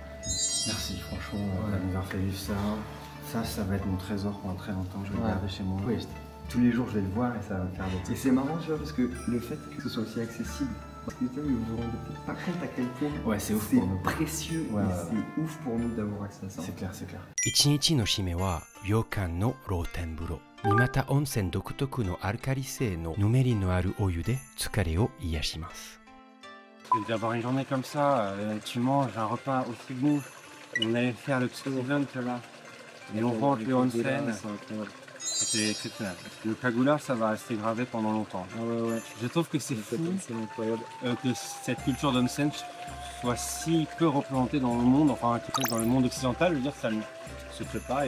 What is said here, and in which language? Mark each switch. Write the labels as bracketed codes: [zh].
[fr] Merci franchement d'avoir fait vivre ça, ça va être mon trésor pendant très longtemps, je vais le garder chez moi. Tous les jours je vais le voir et ça va me faire des... Et c'est marrant tu vois parce que le fait que ce soit aussi accessible, putain mais vous vous rendez peut-être pas compte à quel point c'est ouf pour nous. Précieux c'est ouf pour nous d'avoir accès à ça. C'est clair, c'est clair. [ja] 一日の締めは旅館の露天風呂。三股温泉独特のアルカリ性のぬめりのあるお湯で疲れを癒します。 [fr] D'avoir une journée comme ça, tu manges un repas aussi bon. On allait faire le petit event là, et on rentre le onsen. C'était exceptionnel. Le cagoulard, ça va rester gravé pendant longtemps. Je trouve que c'est fou que cette culture d'onsen soit si peu représentée dans le monde, enfin dans le monde occidental. Je veux dire, ça ne se fait pas.